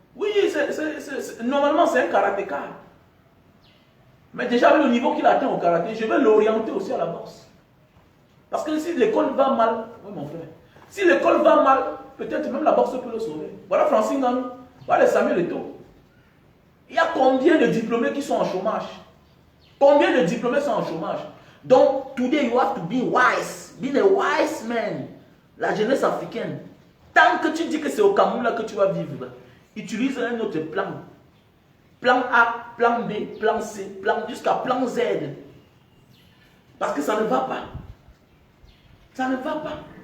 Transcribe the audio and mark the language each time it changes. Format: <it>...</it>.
<fr>Oui, normalement c'est un karatéka. Mais déjà avec le niveau qu'il atteint au karaté, je vais l'orienter aussi à la boxe. Parce que si l'école va mal, oui mon frère, si l'école va mal, peut-être même la boxe peut le sauver. Voilà Francine Ganou, voilà Samuel Eto'o. Il y a combien de diplômés qui sont en chômage? Combien de diplômés sont en chômage? Donc,</fr> <en>today you have to be wise. Be a wise man.</en> <fr>La jeunesse africaine. Tant que tu dis que c'est au Cameroun là que tu vas vivre, utilise un autre plan. Plan A, plan B, plan C, jusqu'à plan Z. Parce que ça ne va pas. Ça ne va pas.</fr>